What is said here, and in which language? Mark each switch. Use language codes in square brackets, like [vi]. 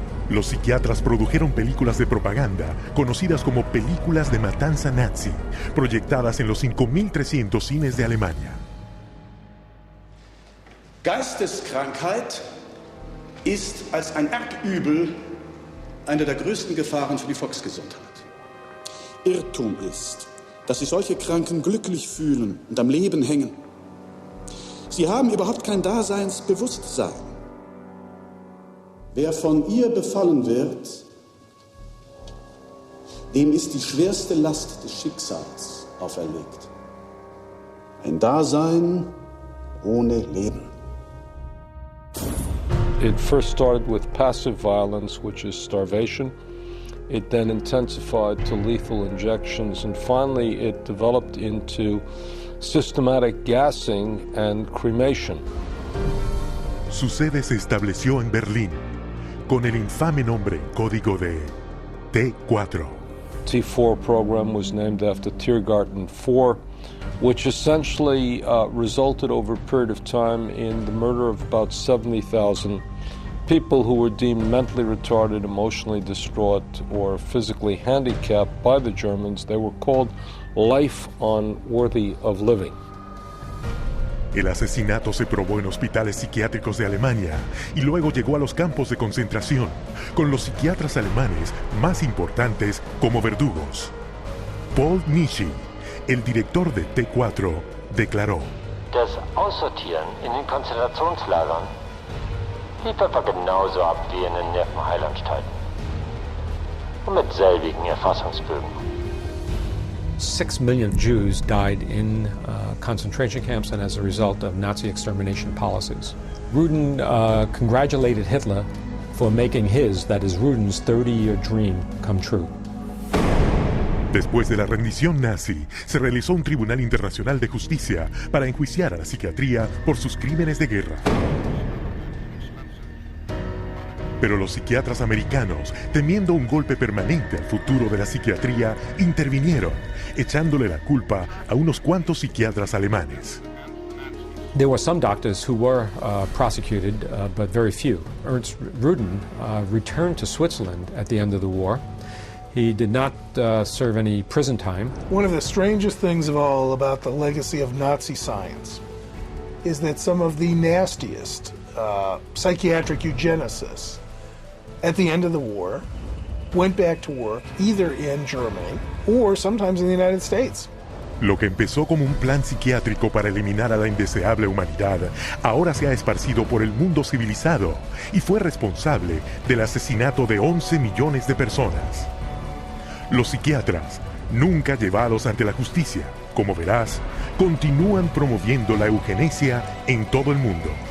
[es] Los psiquiatras produjeron películas de propaganda, conocidas como películas de matanza nazi, proyectadas en los 5.300 cines de Alemania. [de] Geisteskrankheit ist als ein Erbübel eine der größten Gefahren für die Volksgesundheit. Irrtum ist, dass sich solche Kranken glücklich fühlen und am Leben hängen. Sie haben überhaupt kein Daseinsbewusstsein. Wer von ihr befallen wird, dem ist die schwerste Last des Schicksals auferlegt. Ein Dasein ohne Leben. [en] It first started with passive violence, which is starvation, It then intensified to lethal injections, and finally it developed into systematic gassing and cremation. [es] Su sede se estableció en Berlín, con el infame nombre código de T4. [en] T4 program was named after Tiergarten 4, which essentially resulted over a period of time in the murder of about 70,000 people who were deemed mentally retarded, emotionally distraught, or physically handicapped by the Germans. They were called life unworthy of living. [es] El asesinato se probó en hospitales psiquiátricos de Alemania y luego llegó a los campos de concentración, con los psiquiatras alemanes más importantes como verdugos. Paul Nischi, el director de T4, declaró: [de] Das Aussortieren in den Konzentrationslagern lief etwa genauso ab wie in den Nervenheilanstalten. Und mit selbigen Erfassungsbögen. [en] 6 million Jews died in concentration camps and as a result of Nazi extermination policies. Rudin congratulated Hitler for making his, that is Rudin's, 30-year dream come true. [es] Después de la rendición nazi, se realizó un Tribunal Internacional de Justicia para enjuiciar a la psiquiatría por sus crímenes de guerra. Pero los psiquiatras americanos, temiendo un golpe permanente al futuro de la psiquiatría, intervinieron, echándole la culpa a unos cuantos psiquiatras alemanes. [en] There were some doctors who were prosecuted, but very few. Ernst Rudin returned to Switzerland at the end of the war. He did not serve any prison time. One of the strangest things of all about the legacy of Nazi science is that some of the nastiest psychiatric eugenicists at the end of the war went back to work either in Germany or sometimes in the United States. [es] Lo que empezó como un plan psiquiátrico para eliminar a la indeseable humanidad, ahora se ha esparcido por el mundo civilizado y fue responsable del asesinato de 11 millones de personas. Los psiquiatras, nunca llevados ante la justicia, como verás, continúan promoviendo la eugenesia en todo el mundo.